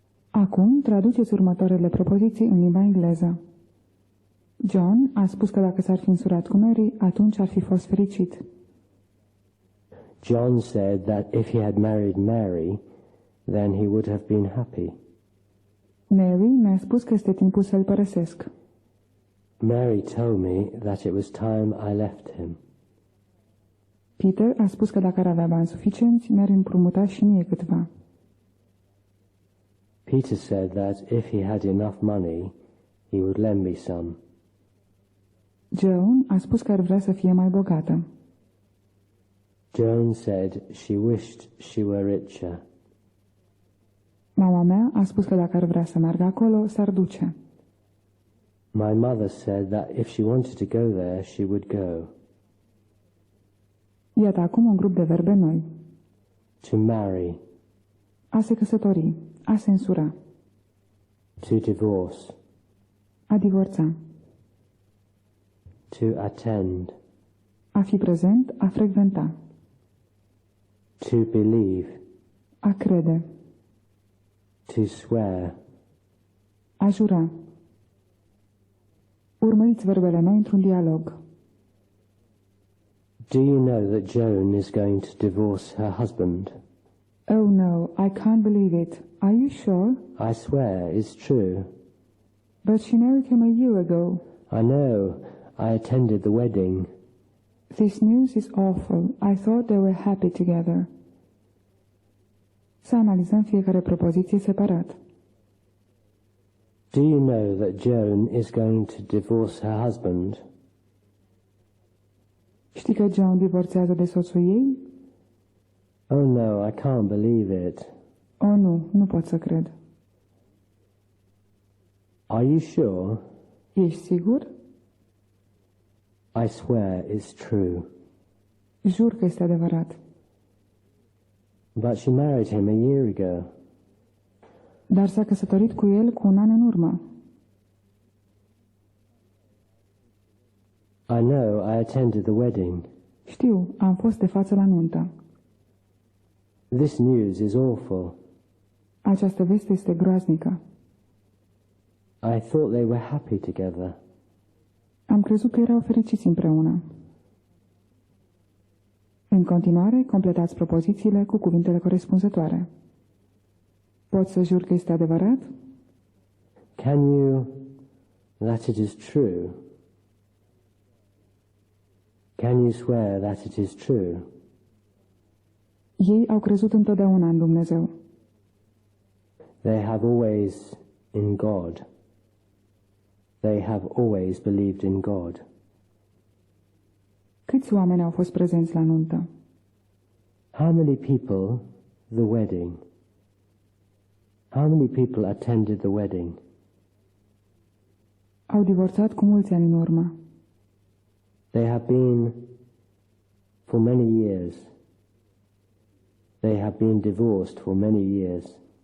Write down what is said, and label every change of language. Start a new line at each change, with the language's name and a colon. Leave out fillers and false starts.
Romanian: Acum traduceți următoarele propoziții în limba engleză. John a spus că dacă s-ar fi însurat cu Mary, atunci ar fi fost fericit.
English: John said that if he had married Mary, then he would have been happy.
Romanian: Mary mi-a spus că este timpul să-l părăsesc.
English: Mary told me that it was time I left him.
Romanian: Peter a spus că dacă ar avea bani suficienți, mi-ar împrumuta și mie câtva.
English: Peter said that if he had enough money, he would lend me some.
Romanian: Joan a spus că ar vrea să fie mai bogată.
English: Joan said she wished she were richer.
Romanian: Mama mea a spus că dacă ar vrea să meargă acolo, s-ar duce.
English: My mother said that if she wanted to go there, she would go.
Romanian: Iată acum un grup de verbe noi.
English: To marry,
Romanian: A se căsători, a se însura,
English: to divorce,
Romanian: a divorța,
English: to attend,
Romanian: a fi prezent, a frecventa,
English: to believe,
Romanian: a crede,
English: to swear.
Romanian: a jura. Urmăriți verbele noi într-un dialog.
English: Do you know that Joan is going to divorce her husband? Oh no, I can't believe it. Are you sure? I swear it's true. But she married him a year ago. I know. I attended the wedding. This news is awful. I thought they were happy together.
Romanian: Să analizăm fiecare propoziție separat.
English: Do you know that Joan is going to divorce her husband?
Romanian: Știi că Joan divorțează de soțul ei?
English: Oh no, I can't believe it.
Romanian: Oh nu, nu pot să cred.
English: Are you sure?
Romanian: Ești sigur?
English: I swear it's true.
Romanian: Jur că este adevărat.
English: But she married him a year ago.
Romanian: Dar s-a căsătorit cu el cu un an în urmă.
English: I know. I attended the wedding.
Romanian: Știu, am fost de față la nuntă.
English: This news is awful.
Romanian: Această veste este groaznică.
English: I thought they were happy together.
Romanian: Am crezut că erau fericiți împreună. În continuare, completați propozițiile cu cuvintele corespunzătoare. Pot să jur că este adevărat?
English: Can you that it is true? Can you swear that it is true?
Romanian: Ei au crezut întotdeauna în Dumnezeu.
English: They have always in God. They have always believed in God.
Romanian: Câți oameni au fost prezenți la nuntă?
English: How many people the wedding? How many people attended the wedding?
Romanian: Au divorțat cu mulți ani în urmă.
English: They have been for many years. They have been divorced for many years.